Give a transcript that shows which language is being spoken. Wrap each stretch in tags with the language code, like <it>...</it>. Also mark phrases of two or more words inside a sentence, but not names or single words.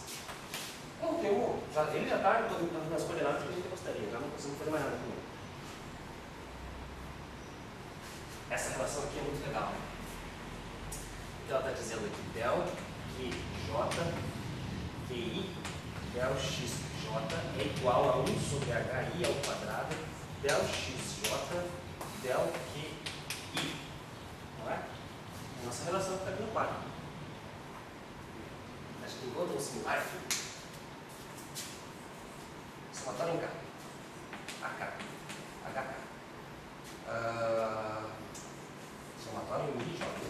<pt>Ele já está nas coordenadas que a gente gostaria, já não consigo fazer mais nada com ele. Essa relação aqui é muito legal. Então ela está dizendo aqui del QJ, QI, del XJ é igual a 1 sobre HI ao quadrado del XJ del QI. Não é? Nossa relação fica aqui no quadro. Acho que encontra um similar aqui. Somatório em K, AK, HK. Somatório em I, J.</pt>